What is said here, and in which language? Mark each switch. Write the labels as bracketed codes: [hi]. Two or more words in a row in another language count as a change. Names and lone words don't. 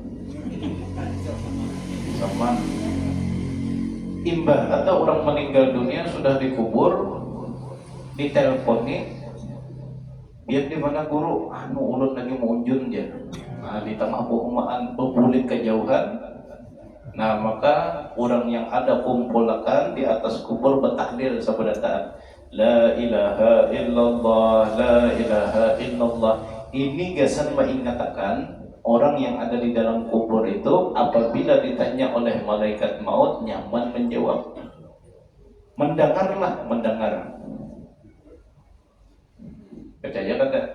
[bjn] Imbah atau orang meninggal dunia sudah dikubur, diteleponi, biar di mana guru, anu ulun lagi munjun dia. Nah, di tengah umaan bebulit kejauhan. Nah, maka orang yang ada kumpulkan di atas kubur bertakbir sabarataan, [ar] لا إله إلا الله، لا إله إلا الله. [bjn] Ini gasan mengatakan orang yang ada di dalam kubur itu apabila ditanya oleh malaikat maut nyaman menjawab. [id] Mendengarlah, mendengar. Percaya kan tak?